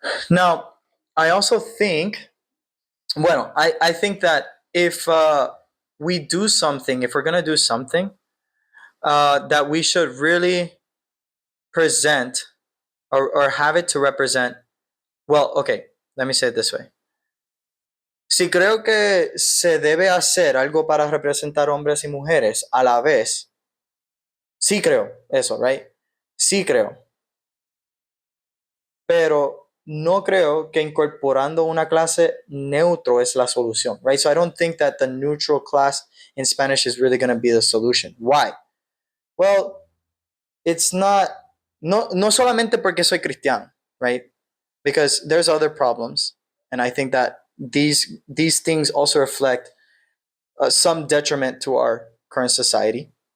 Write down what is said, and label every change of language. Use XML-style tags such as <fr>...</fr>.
<en>Now, I also think, I think that if we do something, if we're going to do something, that we should really present or have it to represent, well, okay, let me say it this way.</en> <es>Si creo que se debe hacer algo para representar hombres y mujeres a la vez, sí creo eso,</es> <en>right?</en> <es>Sí creo. Pero no creo que incorporando una clase neutro es la solución,</es> <en>right? So I don't think that the neutral class in Spanish is really going to be the solution. Why? Well, it's not,</en> <es>no solamente porque soy cristiano,</es> <en>right? Because there's other problems. And I think that these things also reflect some detriment to our current society.</en>